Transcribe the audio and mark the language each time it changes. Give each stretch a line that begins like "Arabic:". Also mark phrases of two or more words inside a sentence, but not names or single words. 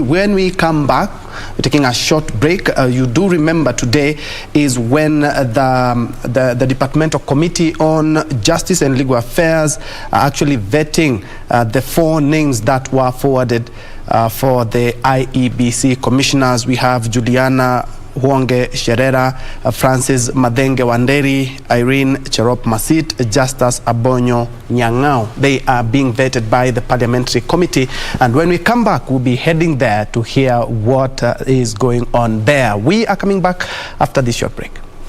English: When we come back, we're taking a short break. You do remember today is when the Departmental Committee on Justice and Legal Affairs are actually vetting the 4 names that were forwarded for the IEBC commissioners. We have Juliana Huonge Sherera, Francis Madenge Wanderi, Irene Cherop Masit, Justus Abonyo Nyang'ao. They are being vetted by the Parliamentary Committee, and when we come back, we'll be heading there to hear what is going on there. We are coming back after this short break.